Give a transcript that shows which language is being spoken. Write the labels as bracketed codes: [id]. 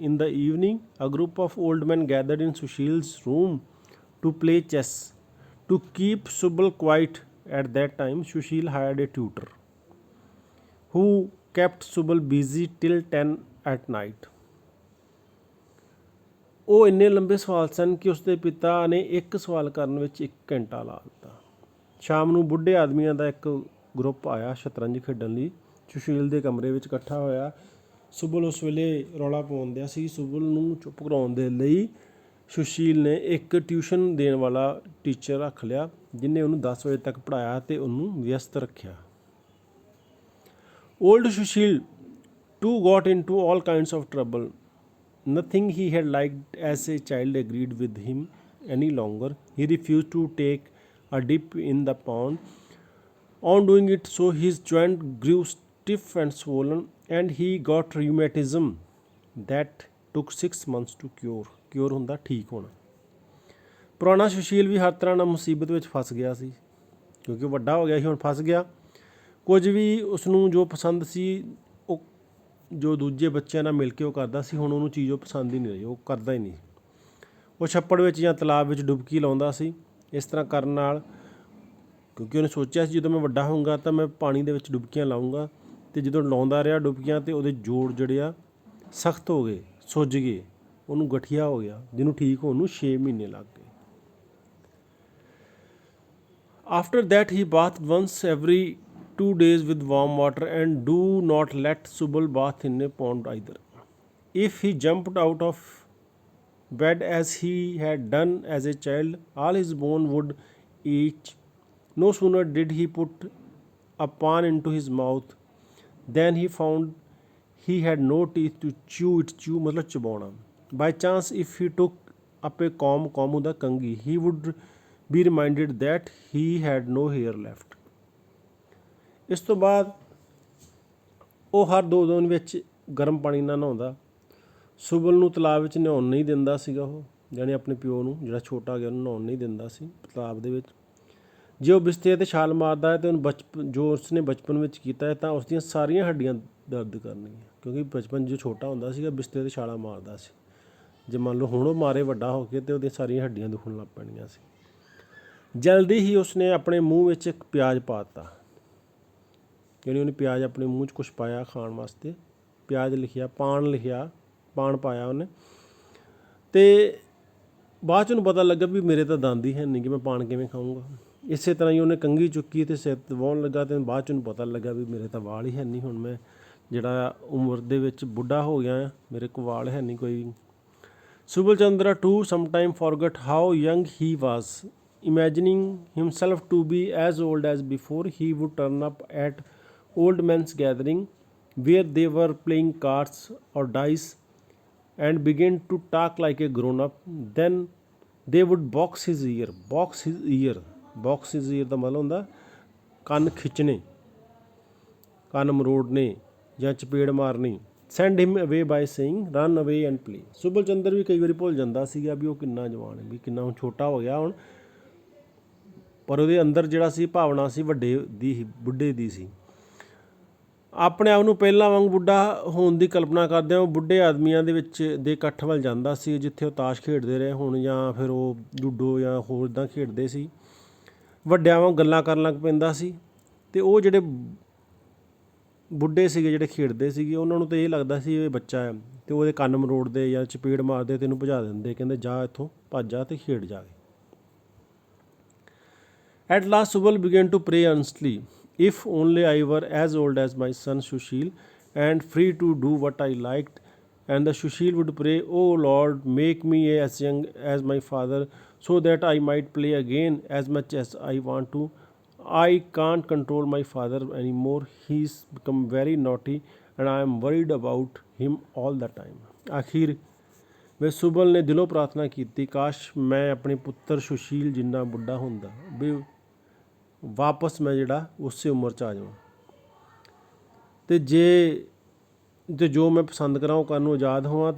[en] In the evening, a group of old men gathered in Sushil's room to play chess. To keep Subal quiet at that time, Sushil hired a tutor who kept Subal busy till 10 at night. [pa] ਉਹ ਇੰਨੇ ਲੰਬੇ ਸਵਾਲ ਸਨ ਕਿ ਉਸਦੇ ਪਿਤਾ ਨੇ ਇੱਕ ਸਵਾਲ ਕਰਨ ਵਿੱਚ 1 ਘੰਟਾ ਲਾ ਦਿੱਤਾ। ਸ਼ਾਮ ਨੂੰ ਬੁੱਢੇ ਆਦਮੀਆਂ ਦਾ ਇੱਕ ਗਰੁੱਪ ਆਇਆ ਸ਼ਤਰੰਜ ਖੇਡਣ ਲਈ। ਸੁਸ਼ੀਲ ਦੇ ਕਮਰੇ ਵਿੱਚ ਇਕੱਠਾ ਹੋਇਆ। ਸੁਬਲ ਉਸ ਵੇਲੇ ਰੌਲਾ ਪਾਉਣ ਦਿਆ ਸੀ। ਸੁਬਲ ਨੂੰ ਚੁੱਪ ਕਰਾਉਣ ਦੇ ਲਈ ਸੁਸ਼ੀਲ ਨੇ ਇੱਕ ਟਿਊਸ਼ਨ ਦੇਣ ਵਾਲਾ ਟੀਚਰ ਰੱਖ ਲਿਆ, ਜਿਹਨੇ ਉਹਨੂੰ 10 ਵਜੇ ਤੱਕ ਪੜ੍ਹਾਇਆ ਅਤੇ ਉਹਨੂੰ ਵਿਅਸਤ ਰੱਖਿਆ। [en] Old Sushil too got into all kinds of trouble. Nothing he had liked as a child agreed with him any longer. He refused to take a dip in the pond. On doing it so, his joint grew stiff and swollen, and he got rheumatism that took 6 months to cure. [pa] Cure ਹੁੰਦਾ ਠੀਕ ਹੋਣਾ। ਪੁਰਾਣਾ ਸੁਸ਼ੀਲ ਵੀ ਹਰ ਤਰ੍ਹਾਂ ਨਾਲ ਮੁਸੀਬਤ ਵਿੱਚ ਫਸ ਗਿਆ ਸੀ, ਕਿਉਂਕਿ ਵੱਡਾ ਹੋ ਗਿਆ ਸੀ, ਹੁਣ ਫਸ ਗਿਆ। ਕੁਝ ਵੀ ਉਸਨੂੰ ਜੋ ਪਸੰਦ ਸੀ, ਉਹ ਜੋ ਦੂਜੇ ਬੱਚਿਆਂ ਨਾਲ ਮਿਲ ਕੇ ਉਹ ਕਰਦਾ ਸੀ, ਹੁਣ ਉਹਨੂੰ ਚੀਜ਼ ਉਹ ਪਸੰਦ ਹੀ ਨਹੀਂ ਰਹੀ, ਉਹ ਕਰਦਾ ਹੀ ਨਹੀਂ। ਉਹ ਛੱਪੜ ਵਿੱਚ ਜਾਂ ਤਲਾਬ ਵਿੱਚ ਡੁਬਕੀ ਲਾਉਂਦਾ ਸੀ। ਇਸ ਤਰ੍ਹਾਂ ਕਰਨ ਨਾਲ, ਕਿਉਂਕਿ ਉਹਨੇ ਸੋਚਿਆ ਸੀ ਜਦੋਂ ਮੈਂ ਵੱਡਾ ਹੋਊਂਗਾ ਤਾਂ ਮੈਂ ਪਾਣੀ ਦੇ ਵਿੱਚ ਡੁਬਕੀਆਂ ਲਾਊਂਗਾ, ਅਤੇ ਜਦੋਂ ਲਾਉਂਦਾ ਰਿਹਾ ਡੁਬਕੀਆਂ ਤਾਂ ਉਹਦੇ ਜੋੜ ਜਿਹੜੇ ਆ ਸਖਤ ਹੋ ਗਏ, ਸੁੱਜ ਗਏ, ਉਹਨੂੰ ਗਠੀਆ ਹੋ ਗਿਆ, ਜਿਹਨੂੰ ਠੀਕ ਹੋਣ ਨੂੰ 6 ਮਹੀਨੇ ਲੱਗ ਗਏ। [en] After that he bathed once every 2 days with warm water, and do not let Subal bath in a pond either. If he jumped out of bed as he had done as a child, all his bone would ache. No sooner did he put a pan into his mouth than he found he had no teeth to chew it. Chew [hi] मतलब चबाना. [en] By chance, if he took up a comb [pa] ਹੁੰਦਾ ਕੰਘੀ, [en] he would be reminded that he had no hair left. [pa] ਇਸ ਤੋਂ ਬਾਅਦ ਉਹ ਹਰ 2 ਦਿਨ ਵਿੱਚ ਗਰਮ ਪਾਣੀ ਨਾਲ ਨਹਾਉਂਦਾ। ਸੁਬਲ ਨੂੰ ਤਲਾਬ ਵਿੱਚ ਨਹਾਉਣ ਨਹੀਂ ਦਿੰਦਾ ਸੀਗਾ ਉਹ, ਯਾਨੀ ਆਪਣੇ ਪਿਓ ਨੂੰ, ਜਿਹੜਾ ਛੋਟਾ ਗਿਆ, ਉਹਨੂੰ ਨਹਾਉਣ ਨਹੀਂ ਦਿੰਦਾ ਸੀ ਤਲਾਬ ਦੇ ਵਿੱਚ। ਜੇ ਉਹ ਬਿਸਤਰੇ 'ਤੇ ਛਾਲ ਮਾਰਦਾ ਹੈ ਤਾਂ ਉਹਨੂੰ ਜੋ ਉਸਨੇ ਬਚਪਨ ਵਿੱਚ ਕੀਤਾ ਹੈ ਤਾਂ ਉਸਦੀਆਂ ਸਾਰੀਆਂ ਹੱਡੀਆਂ ਦਰਦ ਕਰਨੀਆਂ, ਕਿਉਂਕਿ ਬਚਪਨ ਜੋ ਛੋਟਾ ਹੁੰਦਾ ਸੀਗਾ ਬਿਸਤਰੇ 'ਤੇ ਛਾਲਾਂ ਮਾਰਦਾ ਸੀ। ਜੇ ਮੰਨ ਲਓ ਹੁਣ ਉਹ ਮਾਰੇ ਵੱਡਾ ਹੋ ਕੇ ਤੇ ਉਹਦੀਆਂ ਸਾਰੀਆਂ ਹੱਡੀਆਂ ਦੁਖਣ ਲੱਗ ਪੈਣੀਆਂ ਸੀ। ਜਲਦੀ ਹੀ ਉਸਨੇ ਆਪਣੇ ਮੂੰਹ ਵਿੱਚ ਇੱਕ ਪਿਆਜ਼ ਪਾ ਦਿੱਤਾ, ਯਾਨੀ ਉਹਨੇ ਪਿਆਜ਼ ਆਪਣੇ ਮੂੰਹ 'ਚ ਕੁਛ ਪਾਇਆ ਖਾਣ ਵਾਸਤੇ, ਪਿਆਜ਼ ਲਿਖਿਆ, ਪਾਨ ਲਿਖਿਆ, ਪਾਨ ਪਾਇਆ ਉਹਨੇ। ਅਤੇ ਬਾਅਦ 'ਚ ਉਹਨੂੰ ਪਤਾ ਲੱਗਾ ਵੀ ਮੇਰੇ ਤਾਂ ਦੰਦ ਹੀ ਹੈ ਨਹੀਂ ਕਿ ਮੈਂ ਪਾਨ ਕਿਵੇਂ ਖਾਊਂਗਾ। ਇਸੇ ਤਰ੍ਹਾਂ ਹੀ ਉਹਨੇ ਕੰਘੀ ਚੁੱਕੀ ਅਤੇ ਸਿਰ 'ਤੇ ਵਾਹੁਣ ਲੱਗਾ ਅਤੇ ਬਾਅਦ 'ਚ ਉਹਨੂੰ ਪਤਾ ਲੱਗਾ ਵੀ ਮੇਰੇ ਤਾਂ ਵਾਲ ਹੀ ਹੈ ਨਹੀਂ, ਹੁਣ ਮੈਂ ਜਿਹੜਾ ਉਮਰ ਦੇ ਵਿੱਚ ਬੁੱਢਾ ਹੋ ਗਿਆ ਆ, ਮੇਰੇ ਕੋਲ ਵਾਲ ਹੈ ਨਹੀਂ ਕੋਈ। [en] Subal Chandra too sometime forgot how young he was. Imagining himself to be as old as before, he would turn up at old men's gathering where they were playing cards or dice and begin to talk like a grown-up. Then they would box his ear. Box his ear. Box his ear [pa] ਦਾ ਮਤਲਬ ਹੁੰਦਾ ਕੰਨ ਖਿੱਚਣੇ, ਕੰਨ ਮਰੋੜਨੇ ਜਾਂ ਚਪੇੜ ਮਾਰਨੀ। [en] Send him away by saying run away and play. [pa] ਸੁਬਲ Chandra ਵੀ ਕਈ ਵਾਰੀ ਭੁੱਲ ਜਾਂਦਾ ਸੀਗਾ ਵੀ ਉਹ ਕਿੰਨਾ ਜਵਾਨ ਹੈ, ਵੀ ਕਿੰਨਾ ਹੁਣ ਛੋਟਾ ਹੋ ਗਿਆ ਹੁਣ, ਪਰ ਉਹਦੇ ਅੰਦਰ ਜਿਹੜਾ ਸੀ ਭਾਵਨਾ ਸੀ ਵੱਡੇ ਦੀ, ਬੁੱਢੇ ਦੀ ਸੀ। ਆਪਣੇ ਆਪ ਨੂੰ ਪਹਿਲਾਂ ਵਾਂਗ ਬੁੱਢਾ ਹੋਣ ਦੀ ਕਲਪਨਾ ਕਰਦਿਆਂ ਉਹ ਬੁੱਢੇ ਆਦਮੀਆਂ ਦੇ ਵਿੱਚ ਦੇ ਇਕੱਠ ਵੱਲ ਜਾਂਦਾ ਸੀ ਜਿੱਥੇ ਉਹ ਤਾਸ਼ ਖੇਡਦੇ ਰਹੇ ਹੁਣ, ਜਾਂ ਫਿਰ ਉਹ ਲੂਡੋ ਜਾਂ ਹੋਰ ਇੱਦਾਂ ਖੇਡਦੇ ਸੀ। ਵੱਡਿਆਂ ਵਾਂਗ ਗੱਲਾਂ ਕਰਨ ਲੱਗ ਪੈਂਦਾ ਸੀ ਅਤੇ ਉਹ ਜਿਹੜੇ ਬੁੱਢੇ ਸੀਗੇ ਜਿਹੜੇ ਖੇਡਦੇ ਸੀਗੇ ਉਹਨਾਂ ਨੂੰ ਤਾਂ ਇਹ ਲੱਗਦਾ ਸੀ ਇਹ ਬੱਚਾ ਹੈ, ਅਤੇ ਉਹਦੇ ਕੰਨ ਮਰੋੜਦੇ ਜਾਂ ਚਪੇੜ ਮਾਰਦੇ ਅਤੇ ਇਹਨੂੰ ਭਜਾ ਦਿੰਦੇ, ਕਹਿੰਦੇ ਜਾ ਇੱਥੋਂ ਭੱਜ ਜਾ ਅਤੇ ਖੇਡ ਜਾ ਕੇ। [en] At last Subal began to pray earnestly, if only I were as old as my son Sushil and free to do what I liked. And the Sushil would pray, oh Lord, make me as young as my father so that I might play again as much as I want to. I can't control my father anymore. He's become very naughty and I am worried about him all the time. [pa] ਆਖਿਰ ਵਿੱਚ ਸੁਬਲ ਨੇ ਦਿਲੋਂ ਪ੍ਰਾਰਥਨਾ ਕੀਤੀ, ਕਾਸ਼ ਮੈਂ ਆਪਣੇ ਪੁੱਤਰ ਸੁਸ਼ੀਲ ਜਿੰਨਾ ਬੁੱਢਾ ਹੁੰਦਾ ਵੀ ਵਾਪਸ ਮੈਂ ਜਿਹੜਾ ਉਸੇ ਉਮਰ 'ਚ ਆ ਜਾਵਾਂ, ਅਤੇ ਜੋ ਮੈਂ ਪਸੰਦ ਕਰਾਂ ਉਹ ਕਰਨ ਨੂੰ ਆਜ਼ਾਦ ਹੋਵਾਂ।